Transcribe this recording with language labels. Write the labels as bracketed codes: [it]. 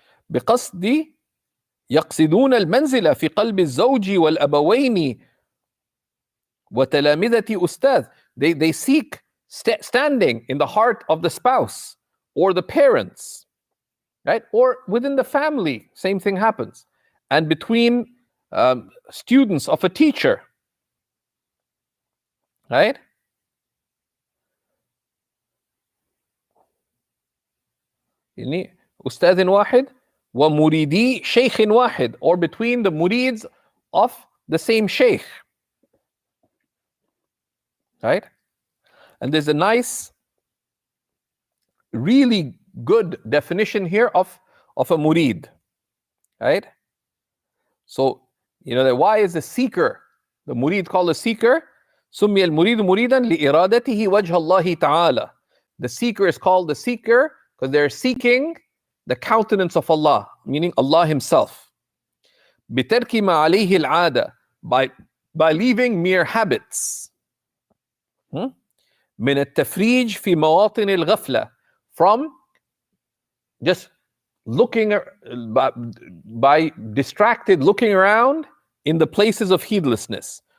[ar] بقصد يقصدون المنزلة في قلب الزوج والأبوين وتلامذة أستاذ. [en] They seek standing in the heart of the spouse or the parents, right? Or within the family, same thing happens. And between students of a teacher, right? [ar] يعني أستاذ واحد ومريدي شيخ واحد, [en] or between the murids of the same sheikh, right? And there's a nice, really good definition here of a murid, right? So, why is the seeker, the murid called a seeker? [ar] سمي المريد مريدا لإرادته وجه الله تعالى. [en] The seeker is called the seeker because they're seeking the countenance of Allah, meaning Allah Himself. [ar] بترك ما عليه العادة, [en] by leaving mere habits. [ar] من التفريج في مواطن الغفلة, [en] from just looking by distracted looking around in the places of heedlessness.